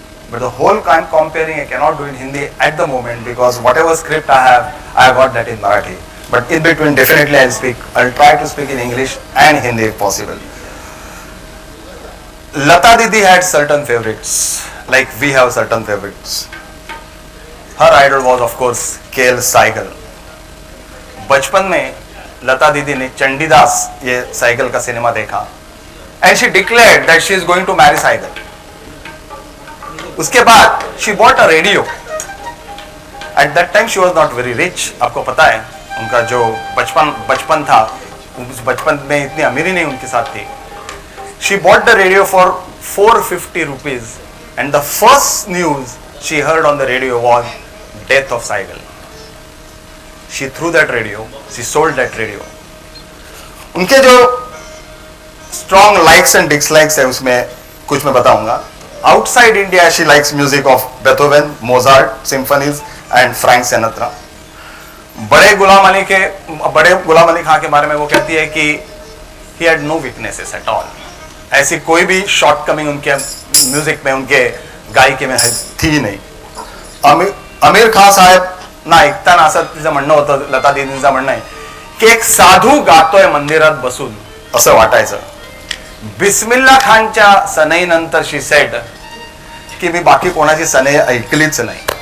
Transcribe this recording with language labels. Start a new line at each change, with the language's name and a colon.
English: But the whole I'm comparing, I cannot do in Hindi at the moment because whatever script I have got that in Marathi. But in between definitely I'll try to speak in English and Hindi if possible. Lata Didi had certain favorites, like we have certain favorites. Her idol was of course KL Saigal.
Hindi: बचपन में लता दीदी ने चंडीदास ये cycle का cinema देखा
English: and she declared that she is going to marry Saigal.
Hindi: उसके बाद
English: she bought a radio. At that time she was not very rich.
Hindi: आपको पता है उनका जो बचपन था, उस बचपन में इतनी अमीरी नहीं उनके साथ थी.
English: She bought the radio for 450 rupees and the first news she heard on the radio was death of Saigal. She threw that radio, she sold that radio.
Hindi: उनके जो
English: strong likes and dislikes
Hindi: है उसमें कुछ मैं बताऊंगा.
English: Outside India, she likes music of Beethoven, Mozart, symphonies, and Frank Sinatra.
Hindi: बड़े गुलाम अली खां के बारे में वो कहती है कि
English: he had no weaknesses at all.
Hindi: ऐसी कोई भी शॉर्टकमिंग उनके म्यूजिक में, उनके गायकी में थी नहीं.
Marathi: आमिर खान साहेब ना ऐकताना असं तिचं म्हणणं होतं, लता दीदींचं म्हणणं आहे की एक साधू गातोय मंदिरात बसून असं वाटायचं. बिस्मिल्ला खानच्या सनईनंतर
English: she said
Marathi: की मी बाकी कोणाची सनई ऐकलीच नाही.